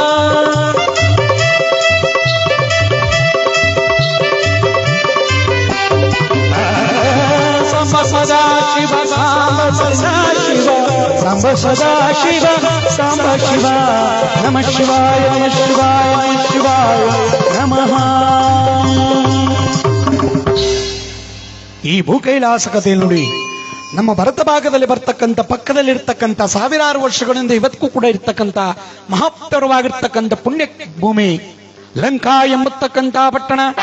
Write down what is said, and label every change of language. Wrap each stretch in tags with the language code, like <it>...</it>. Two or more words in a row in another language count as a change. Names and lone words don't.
<sa>ಸಂಬ ಸದಾ ಶಿವ ಸಾಂಬ ಸದಾ ಶಿವ ಸಂಬ ಸದಾ ಶಿವ ಸಾಂಬ ಶಿವ ನಮ ಶಿವಾಯ ನಮ ಶಿವಾಯ ನಮ ಶಿವಾಯ ನಮಃ.</sa> <kn>ಈ ಭೂಕೈಲಾಸ ಕಥೆಯಲ್ಲಿ ನೋಡಿ ನಮ್ಮ ಭರತ ಭಾಗದಲ್ಲಿ ಬರ್ತಕ್ಕಂಥ ಪಕ್ಕದಲ್ಲಿರ್ತಕ್ಕಂಥ ಸಾವಿರಾರು ವರ್ಷಗಳಿಂದ ಇವತ್ತಿಗೂ ಕೂಡ ಇರ್ತಕ್ಕಂಥ ಮಹತ್ತರವಾಗಿರ್ತಕ್ಕಂಥ ಪುಣ್ಯ ಭೂಮಿ ಲಂಕಾ ಎಂಬತಕ್ಕಂಥ ಪಟ್ಟಣ.</kn>